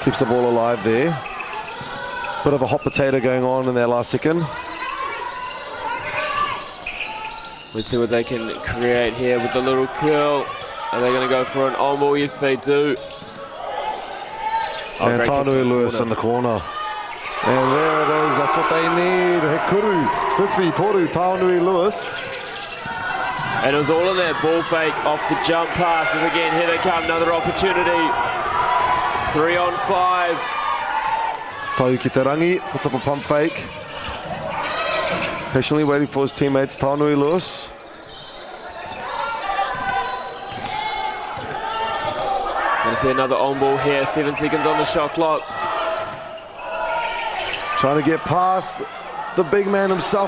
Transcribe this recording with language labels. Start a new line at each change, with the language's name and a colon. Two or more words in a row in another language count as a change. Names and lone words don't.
English: Keeps the ball alive there. Bit of a hot potato going on in that last second. Let's see what they can create here with the little curl. Are they going to go for an on ball? Yes, they do. And Tānui Lewis in the corner. And there it is, that's what they need.
Māori: He kuru whiwhi toru Tānui Lewis.
English: And it was all in that ball fake off the jump passes. Again, here they come, another opportunity. 3-on-5.
Māori: Tau ki te rangi,
English: puts up a pump fake. Patiently waiting for his teammates, Tānui Lewis. Going to see another on ball here, 7 seconds on the shot clock. Trying to get past the big man himself.